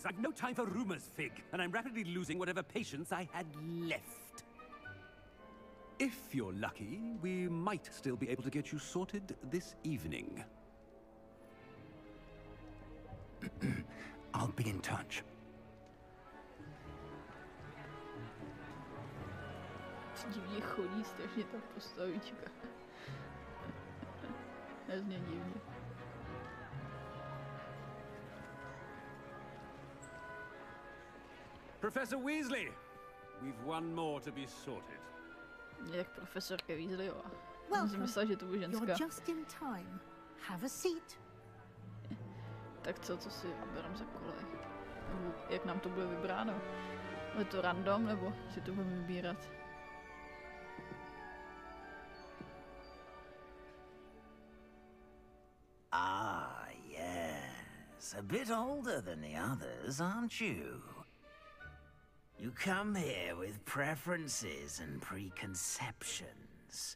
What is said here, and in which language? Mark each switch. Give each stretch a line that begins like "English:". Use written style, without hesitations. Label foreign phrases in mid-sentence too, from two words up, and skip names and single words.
English: I've no time for rumors, Fig, and I'm rapidly losing whatever patience I had left. If you're lucky, we might still be able to get you sorted this evening. I'll be in touch.
Czech: Divně chodí strašně ta postavička. Hrozně divně.
English: Professor Weasley, we've one more to be sorted.
Czech: Jak profesorka Weasleyová.
English: Welcome.
Czech: Jsem myslela, že to bude ženská.
English: You're just in time. Have a seat.
Czech: Tak co si vyberám za kolej? Nebo jak nám to bude vybráno? Je to random, nebo si to budeme vybírat?
English: Ah, yes. A bit older than the others, aren't you? You come here with preferences and preconceptions.